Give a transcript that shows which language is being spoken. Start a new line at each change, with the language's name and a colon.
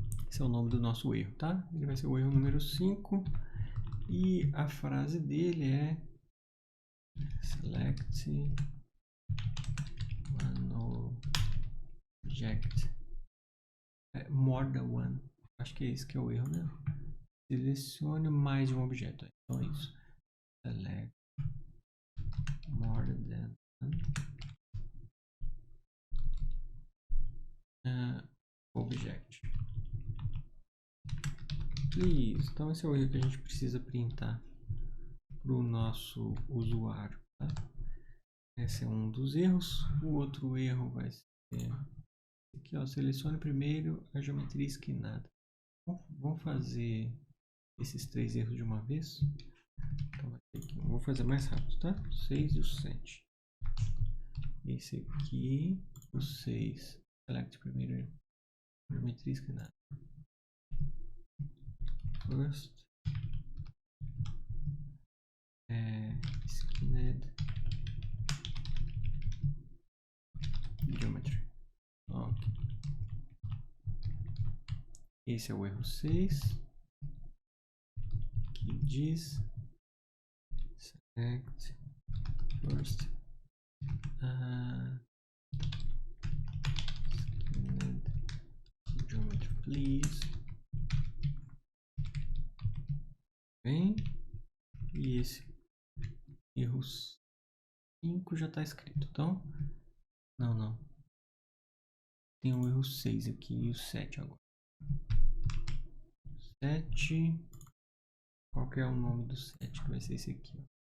Portuguese: Esse é o nome do nosso erro, tá? Ele vai ser o erro número 5. E a frase dele é
English: select one object. More than one.
Portuguese: Acho que é esse que é o erro, né? Selecione mais de um objeto. Então é isso.
English: Select more than object. Please.
Portuguese: Então esse é o erro que a gente precisa printar para o nosso usuário. Tá? Esse é um dos erros. O outro erro vai ser aqui, ó. Selecione primeiro a geometria esquinada. Vamos fazer esses 3 erros de uma vez. Então vai ter aqui. Vou fazer mais rápido, tá? 6 e o 7. Esse aqui, o 6. Select primeiro geometria esquinada.
English: First skinned geometry. Ok.
Portuguese: Esse é o erro 6. Que diz
English: select first skinned geometry, please.
Portuguese: Bem, e esse erro 5 já está escrito. Então, não. Tem o erro 6 aqui e o 7 agora. 7. Qual que é o nome do 7? Que vai ser esse aqui, ó.